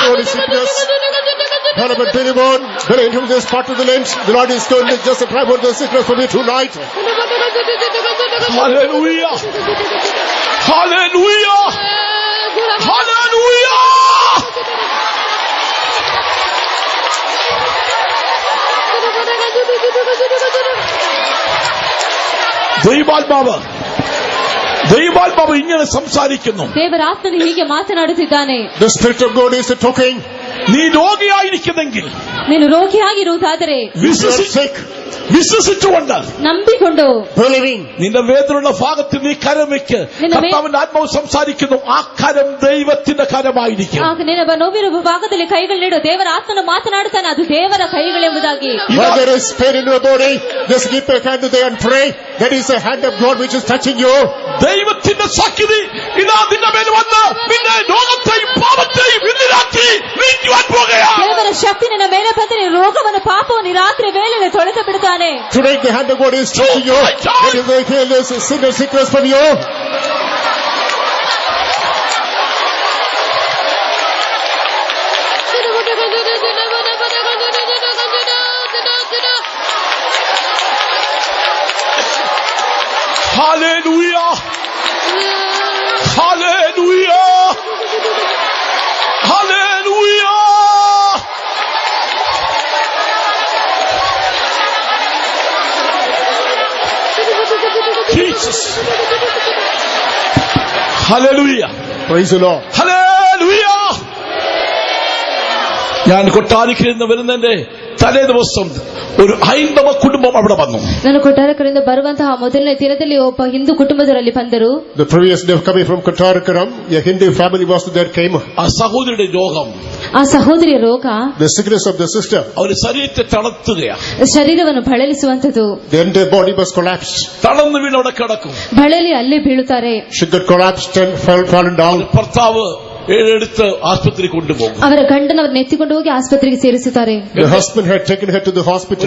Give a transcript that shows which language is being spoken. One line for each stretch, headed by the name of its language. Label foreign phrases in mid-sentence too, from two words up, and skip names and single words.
English: sickness. But anyone that enters this part of the land, the Lord is going to just drive out the sickness from you tonight. Hallelujah. Hallelujah.
Malayalam: Hallelujah. ദൈവാത്മാവ് ഇങ്ങനെ സംസാരിക്കുന്നു.
Kannada: ದೇವರಾತ್ಮನು ಹೀಗೆ ಮಾತನಾಡುತ್ತಿದ್ದಾನೆ.
English: The Spirit of God is talking.
Malayalam: നീ രോഗിയായിരിക്കുന്നെങ്കിൽ,
Kannada: ನೀನು ರೋಗಿಯಾಗಿರುವುದಾದರೆ,
Malayalam: വിശ്വസിച്ചുകൊണ്ട്,
Kannada: ನಂಬಿಕೊಂಡು,
English: believing,
Malayalam: നിന്റെ വേദനയുള്ള ഭാഗത്ത് നീ കരം വെക്ക്. കർത്താവിന്റെ ആത്മാവ് സംസാരിക്കുന്നു. ആ കരം ദൈവത്തിന്റെ കരമായിരിക്കും.
Kannada: ಆಗ ನಿನ್ನ ನೋವಿರುವ ಭಾಗದಲ್ಲಿ ಕೈಗಳನ್ನಿಡು. ದೇವರ ಆತ್ಮನು ಮಾತನಾಡುತ್ತಾನೆ, ಅದು ದೇವರ ಕೈಗಳೆಂಬುದಾಗಿ.
English: When there is pain in your body, just keep your hand there and pray. That is the hand of God which is touching you.
Malayalam: ദൈവത്തിന്റെ ശക്തി ഇതാ നിന്റെ മേൽ വന്ന് നിന്നെ രോഗത്തെയും പാപത്തെയും ഇന്നിരാത്രി നീക്കുവാൻ പോകുകയാണ്.
Kannada: ದೇವರ ಶಕ್ತಿ ನಿನ್ನ ಮೇಲೆ ಬಂದು ರೋಗವನ್ನು ಪಾಪವನ್ನು ರಾತ್ರಿ ವೇಳೆಯಲ್ಲಿ ತೊಳೆದು ಬಿಡುತ್ತಾನೆ.
English: Today the hand of God is touching you. That is the healing sickness from you. Hallelujah. Hallelujah. Hallelujah. Jesus. Hallelujah. Praise the Lord. Hallelujah.
Malayalam: ഞാൻ കൊട്ടാരിക്കലിൽ വരുന്നതിന്റെ തലേ ദിവസം ഒരു ഹൈന്ദവ കുടുംബം അവിടെ വന്നു.
Kannada: ನಾನು ಕೊಟ್ಟಾರಕರಿಂದ ಬರುವಂತಹ ಮೊದಲನೇ ದಿನದಲ್ಲಿ ಒಬ್ಬ ಹಿಂದೂ ಕುಟುಂಬದವರಲ್ಲಿ ಬಂದರು.
English: The previous day coming from Kottarakkam, a Hindu family was there came.
Malayalam: ആ സഹോദരിയുടെ രോഗം,
Kannada: ಆ ಸಹೋದರಿಯ ರೋಗ,
English: the sickness of the sister,
Malayalam: അവരുടെ ശരീരത്തെ തളർത്തുകയാണ്.
Kannada: ಶರೀರವನ್ನು ಬಳಲಿಸುವಂತದ್ದು.
English: the entire body was collapsed.
Malayalam: തളർന്നു വീണ് അവിടെ കിടക്കും.
Kannada: ಬಳಲಿ ಅಲ್ಲೇ ಬೀಳುತ್ತಾರೆ.
English: She got collapsed and fallen down.
Malayalam: ഭർത്താവ് എടുത്ത് ആശുപത്രി കൊണ്ടുപോകും.
Kannada: ಅವರ ಗಂಡನ ಅವರನ್ನು ಎತ್ತಿಕೊಂಡು ಹೋಗಿ ಆಸ್ಪತ್ರೆಗೆ ಸೇರಿಸುತ್ತಾರೆ.
English: The husband had taken her to the hospital.